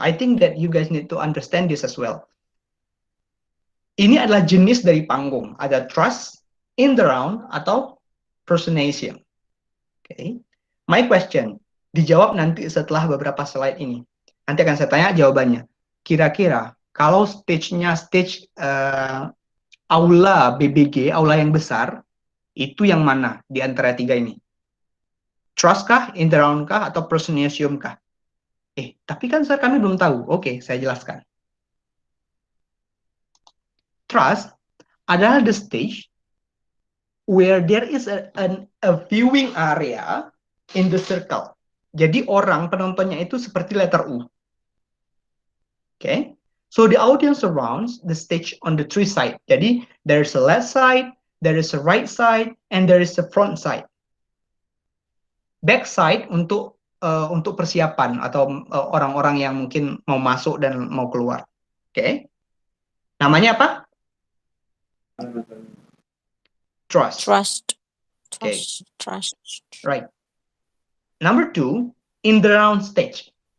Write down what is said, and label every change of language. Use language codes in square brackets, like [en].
[en] I think that you guys need to understand this as well. [id] Ini adalah jenis dari panggung. Ada truss, in the round, atau proscenium. Okay. [en] My question, [id] dijawab nanti setelah beberapa slide ini. Nanti akan saya tanya jawabannya. Kira-kira kalau stage-nya stage aula BBG, aula yang besar, itu yang mana di antara 3 ini? Truss kah, in the round kah, atau proscenium kah? Tapi kan kami belum tahu. Oke, saya jelaskan. Truss adalah [en] the stage where there is a viewing area in the circle. [id] Jadi orang penontonnya itu seperti [en] letter U. Okay? So the audience surrounds the stage on the three side. [id] Jadi [en] there is a left side, there is a right side, and there is a front side. Back side [id] untuk persiapan atau orang-orang yang mungkin mau masuk dan mau keluar. [en] Okay? [id] Namanya apa? [en] Trust. Okay. Trust. Right. Number 2, in the round stage.